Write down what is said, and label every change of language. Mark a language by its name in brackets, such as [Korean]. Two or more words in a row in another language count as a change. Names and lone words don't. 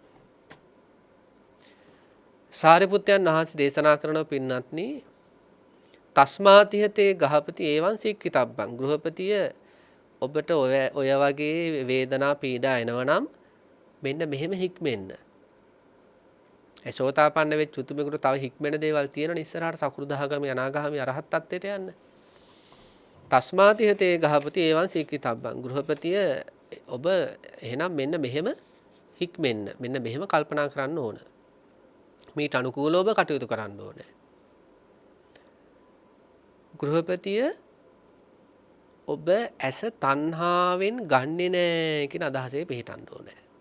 [Sinhala] සාරිපුත්තයන් වහන්සේ දේශනා කරන පින්නත්නි [Pali] තස්මාතිහතේ ගහපති ඒවං සික්කිතබ්බං [Sinhala] ගෘහපතිය ඔබට ඔය වගේ වේදනා පීඩා එනවා නම් මෙන්න මෙහෙම හික්මෙන්න. ඒ සෝතාපන්න වෙච්ච උතුමෙකුට තව හික්මෙන දේවල් තියෙනවනේ ඉස්සරහට සකෘදාගාමි අනාගාමි අරහත් ත්වයට යන්න. [Pali] තස්මාති හතේ ගහපති ඒවන් සීකිතබ්බං. [Sinhala] ගෘහපතිය ඔබ එහෙනම් මෙන්න මෙහෙම හික්මෙන්න. මෙන්න මෙහෙම කල්පනා කරන්න ඕන. මීට අනුකූලව ඔබ කටයුතු කරන්න ඕනේ. ගෘහපතිය ඔබ ඇස තණ්හාවෙන් ගන්නෙ නෑ කියන අදහසේ පිළිටන්න ඕනේ.